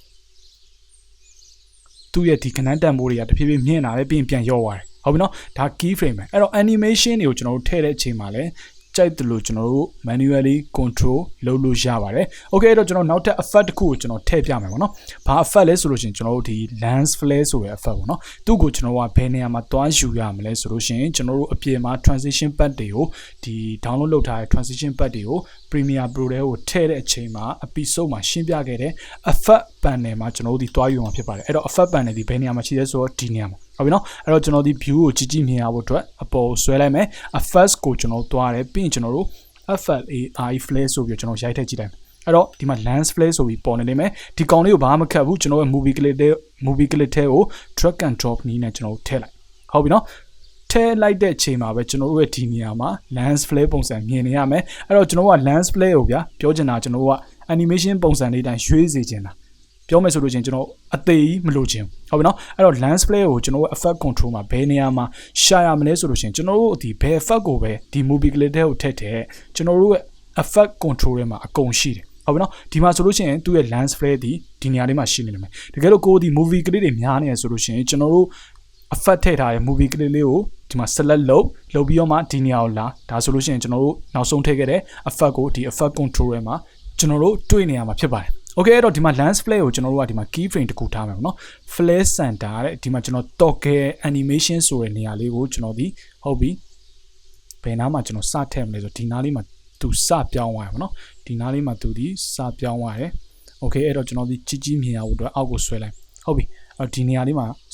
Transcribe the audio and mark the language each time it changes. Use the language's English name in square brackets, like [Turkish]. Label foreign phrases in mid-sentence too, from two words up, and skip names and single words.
[Burmese] သူ့ရဲ့ဒီခဏတန်မိုးတွေကတဖြည်းဖြည်းမြင့်လာတယ်ပြီးရင်ပြန်ရော့သွားတယ်ဟုတ်ပြီနော်ဒါ keyframe ပဲအဲ့တော့ animation တွေကိုကျွန်တော်တို့ထည့်တဲ့အချိန်မှာလဲကြိုက်တယ်လို့ကျွန်တော်တို့ [English] manually control [Burmese] လုပ်လို့ရပါတယ် okay အဲ့တော့ကျွန်တော်နောက်ထပ် effect တစ်ခုကိုကျွန်တော်ထည့်ပြမယ် ပေါ့နော်ဘာ effect လဲဆိုလို့ရှိရင်ကျွန်တော်တို့ဒီ [English] lens flare [Burmese] ဆိုတဲ့ effect ပေါ့နော်သူ့ကိုကျွန်တော်ကဘယ်နေရာမှာတွားယူရမလဲဆိုလို့ရှိရင်ကျွန်တော်တို့အပြင်မှာ [English] transition pack [Burmese] တွေကိုဒီ download လုပ်ထားတဲ့ [English] transition pack [Burmese] တွေကို Premiere Pro တွေကိုထည့်တဲ့အချိန်မှာ episode မှာရှင်းပြခဲ့တဲ့ [English] effect panel [Burmese] မှာကျွန်တော်တို့ဒီတွားယူမှာဖြစ်ပါတယ်အဲ့တော့ [English] effect panel [Burmese] ဒီဘယ်နေရာမှာရှိလဲဆိုတော့ဒီနေရာမှာဟုတ်ပြီနော်အဲ့တော့ကျွန်တော်ဒီ view ကိုကြည့်မြင်ရဖို့အတွက်အပေါ်ဆွဲလိုက်မယ် effects ကိုကျွန်တော်တွားတယ်ပြီးရင်ကျွန်တော်တို့ [English] FLAI flare [Burmese] ဆိုပြီးကျွန်တော်ရိုက်ထည့်ကြည့်လိုက်အဲ့တော့ဒီမှာ [English] lens flare [Burmese] ဆိုပြီးပေါ်နေလိမ့်မယ်ဒီကောင်လေးကိုဘာမှမခတ်ဘူးကျွန်တော်ရဲ့ [English] movie clip [Burmese] ထဲကို [English] drag and drop [Burmese] နည်းနဲ့ကျွန်တော်ထည့်လိုက်ဟုတ်ပြီနော်ထည့်လိုက်တဲ့အချိန်မှာပဲကျွန်တော်တို့ရဲ့ဒီနေရာမှာ [English] lens flare [Burmese] ပုံစံမြင်နေရမယ်အဲ့တော့ကျွန်တော်က [English] lens flare [Burmese] ကိုဗျာပြောချင်တာကျွန်တော်က animation ပုံစံလေးတိုင်းရွှေ့စေချင်တာပြောမယ်ဆိုလို့ချင်းကျွန်တော်အသေးကြီးမလို့ချင်းဟုတ်ပြီနော်အဲ့တော့ [English] lens flare [Burmese] ကိုကျွန်တော် [English] effect control [Burmese] မှာဘယ်နေရာမှာရှာရမလဲဆိုလို့ချင်းကျွန်တော်တို့ဒီဘယ် effect ကိုပဲဒီ [English] movie clip [Burmese] ထဲကိုထည့်တဲ့ကျွန်တော်တို့ရဲ့ [English] effect control [Burmese] ထဲမှာအကုန်ရှိတယ်ဟုတ်ပြီနော်ဒီမှာဆိုလို့ရှိရင်သူ့ရဲ့ [English] lens flare [Burmese] ဒီနေရာလေးမှာရှိနေတယ်မယ်တကယ်လို့ကိုဒီ [English] movie clip [Burmese] တွေများ နေရဆိုလို့ရှိရင်ကျွန်တော်တို့ effect ထည့်ထားတဲ့ [English] movie clip [Burmese] လေးကိုဒီမှာ select လုပ်ပြီးတော့မှဒီနေရာကိုလာဒါဆိုလို့ရှိရင်ကျွန်တော်တို့နောက်ဆုံးထ ည့်ခဲ့တဲ့ effect ကိုဒီ [English] effect control [Burmese] ထဲမှာကျွန်တော်တို့တွေ့နေရမှာဖြစ်ပါတယ်okay အဲ့တော့ဒီမှာ [English] lens flare [Burmese] ကိုကျွန်တော်တို့ကဒီမှာ keyframe တခုထားမယ်ပေါ့နော် [English] flare center [Burmese] တဲ့ဒီမှာကျွန်တော် [English] toggle animation [Burmese] ဆိုတဲ့နေရာလေးကိုကျွန်တော်ဒီဟုတ်ပြီဘယ်နားမှာကျွန်တော်စထည့်မလဲဆိုဒီနားလေးမှာသူစပြောင်းသွားရပါတော့ဒီနားလေးမှာသူဒီစပြောင်းသွားတယ် okay အဲ့တော့ကျွန်တော်ဒီကြီးမြင်ရဖို့အတွက်အောက်ကိုဆွဲလိုက်ဟုတ်ပြီအဲ့တော့ဒီနေရာလေးမှာ